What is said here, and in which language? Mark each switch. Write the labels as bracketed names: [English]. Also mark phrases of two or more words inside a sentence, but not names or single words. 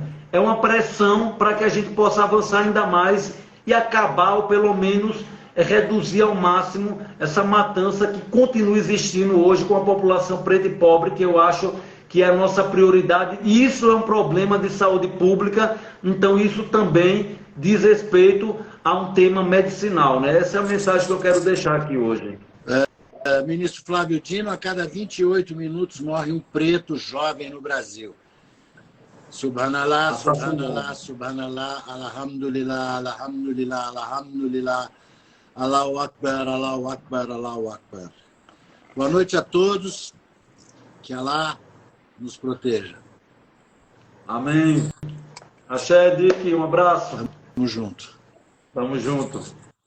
[Portuguese] É uma pressão para que a gente possa avançar ainda mais e acabar, ou pelo menos reduzir ao máximo essa matança que continua existindo hoje com a população preta e pobre, que eu acho que é a nossa prioridade. E isso é um problema de saúde pública, então isso também diz respeito a um tema medicinal, né? Essa é a mensagem que eu quero deixar aqui hoje. Ministro Flávio Dino, a cada 28 minutos morre um preto jovem no Brasil. [Arabic] سبحان الله، سبحان الله، سبحان الله، الحمد لله، الحمد لله، الحمد لله، الله أكبر، الله أكبر، الله أكبر. [Portuguese] Boa noite a todos, que Allah nos proteja. Amém. Axé, Dick, um abraço. Tamo junto. Tamo junto.